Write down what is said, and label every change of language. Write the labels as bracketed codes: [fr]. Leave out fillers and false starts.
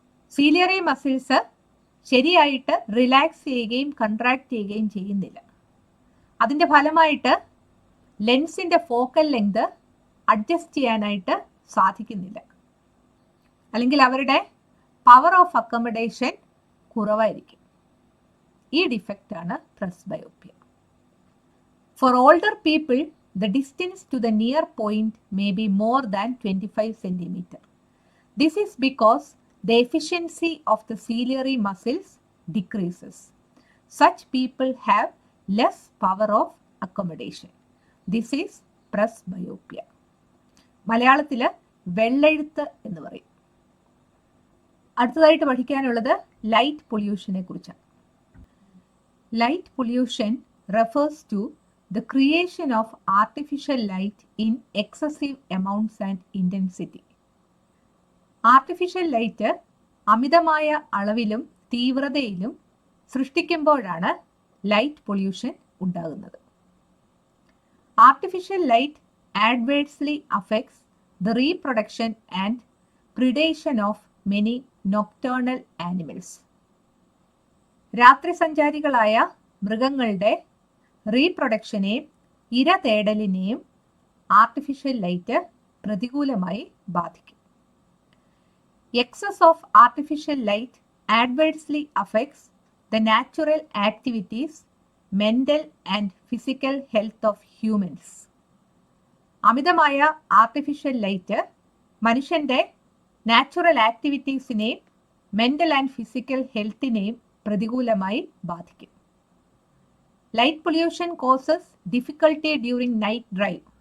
[ml] Ciliary muscles ശരിയായിട്ട് relax ചെയ്യുകയും contract ചെയ്യുകയും ചെയ്യുന്നില്ല. അതിന്റെ ഫലമായിട്ട് ലെൻസിന്റെ ഫോക്കൽ ലെങ്ത് അഡ്ജസ്റ്റ് ചെയ്യാനായിട്ട് സാധിക്കുന്നില്ല. അല്ലെങ്കിൽ അവരുടെ പവർ ഓഫ് അക്കോമഡേഷൻ കുറവായിരിക്കും. ഈ ഡിഫക്റ്റ് ആണ് presbyopia. [en] For older people, the distance to the near point may be more than 25 centimeter. This is because the efficiency of the ciliary muscles decreases. Such people have less power of accommodation. This is presbyopia. [ml] മലയാളത്തിൽ വെള്ളെഴുത്ത് എന്ന് പറയും. അടുത്തതായിട്ട് പഠിക്കാനുള്ളത് light പൊല്യൂഷനെ കുറിച്ചാണ്. [en] Light pollution refers to the creation of artificial light in excessive amounts and intensity. [ml] Artificial light അമിതമായ അളവിലും തീവ്രതയിലും സൃഷ്ടിക്കുമ്പോഴാണ് light pollution ഉണ്ടാകുന്നത്. [en] Artificial light adversely affects the reproduction and predation of many nocturnal animals. [ml] രാത്രി സഞ്ചാരികളായ മൃഗങ്ങളുടെ റീപ്രൊഡക്ഷനെയും ഇര തേടലിനെയും artificial light പ്രതികൂലമായി ബാധിക്കും. [en] Excess of artificial light adversely affects the natural activities, mental and physical health of humans. [ml] അമിതമായ artificial light മനുഷ്യന്റെ natural ആക്ടിവിറ്റീസിനെയും mental and physical ഹെൽത്തിനെയും പ്രതികൂലമായി ബാധിക്കും. [en] Light pollution causes difficulty during night drive.